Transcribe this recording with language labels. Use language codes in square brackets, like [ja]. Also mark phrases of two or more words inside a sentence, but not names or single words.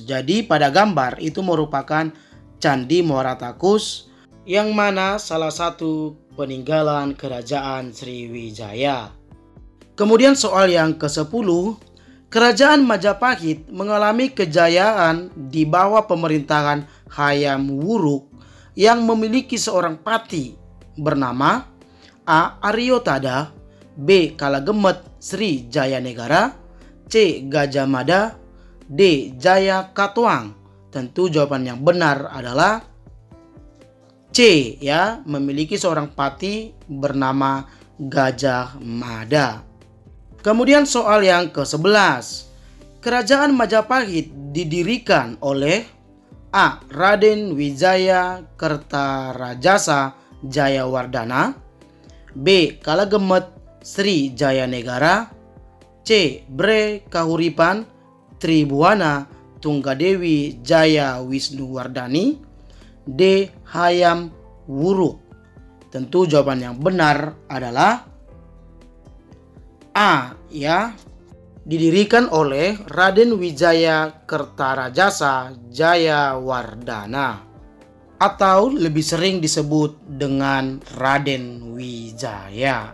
[id] Jadi pada gambar itu merupakan Candi Muara Takus, yang mana salah satu peninggalan kerajaan Sriwijaya. Kemudian soal yang ke-10, Kerajaan Majapahit mengalami kejayaan di bawah pemerintahan Hayam Wuruk yang memiliki seorang pati bernama A. Aryotada, B. Kalagemet Sri Jaya Negara, C. Gajah Mada, D. Jaya Katuang. Tentu jawaban yang benar adalah C, ya, memiliki seorang pati bernama Gajah Mada. Kemudian soal yang ke-11. Kerajaan Majapahit didirikan oleh A. Raden Wijaya Kertarajasa Jayawardana, B. Kalagemet Sri Jaya Negara, C. Bre Kahuripan Tribuana Tunggadewi Jaya Wisnuwardani, D. Hayam Wuruk. Tentu jawaban yang benar adalah A, ya, didirikan oleh Raden Wijaya Kertarajasa Jayawardana, atau lebih sering disebut dengan Raden Wijaya.